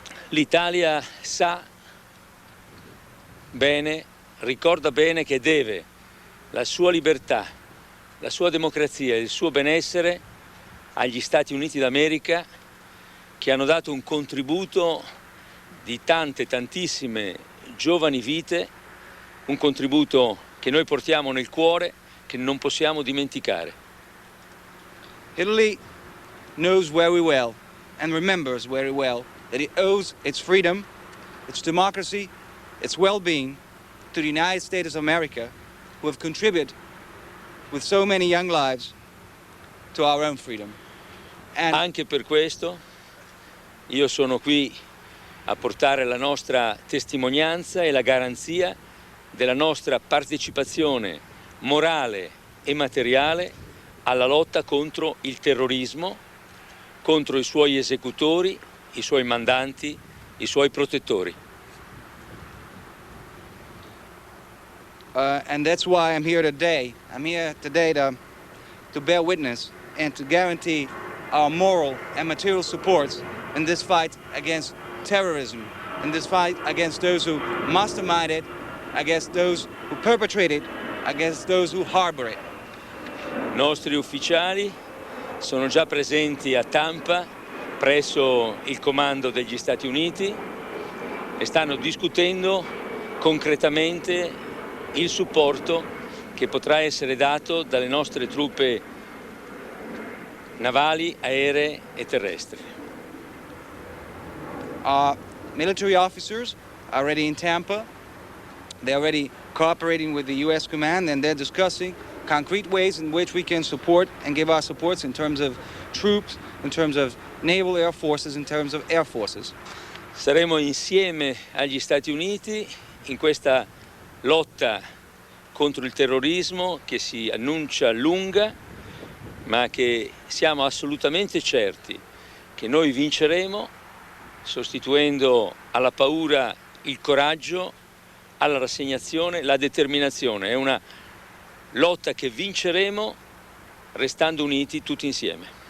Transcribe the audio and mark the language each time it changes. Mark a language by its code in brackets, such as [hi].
[it] L'Italia sa bene, ricorda bene che deve la sua libertà, la sua democrazia e il suo benessere agli Stati Uniti d'America, che hanno dato un contributo di tantissime giovani vite, un contributo che noi portiamo nel cuore, che non possiamo dimenticare. [en] Italy knows very well and remembers very well that it owes its freedom, its democracy, its well-being to the United States of America, who have contributed with so many young lives to our own freedom. And [it] anche per questo io sono qui a portare la nostra testimonianza e la garanzia della nostra partecipazione morale e materiale alla lotta contro il terrorismo, contro i suoi esecutori, i suoi mandanti, i suoi protettori. [en] And that's why I'm here today. I'm here today to bear witness and to guarantee our moral and material supports in this fight against terrorism, in this fight against those who mastermind it, against those who perpetrate it, against those who harbor it. [it] Nostri ufficiali sono già presenti a Tampa presso il comando degli Stati Uniti e stanno discutendo concretamente il supporto che potrà essere dato dalle nostre truppe navali, aeree e terrestri. [en] Our military officers are already in Tampa. They're already cooperating with the U.S. command, and they're discussing concrete ways in which we can support and give our supports in terms of troops, in terms of naval air forces, in terms of air forces. [it] Saremo insieme agli Stati Uniti in questa lotta contro il terrorismo che si annuncia lunga, ma che siamo assolutamente certi che noi vinceremo, sostituendo alla paura il coraggio, alla rassegnazione la determinazione. È una lotta che vinceremo restando uniti tutti insieme.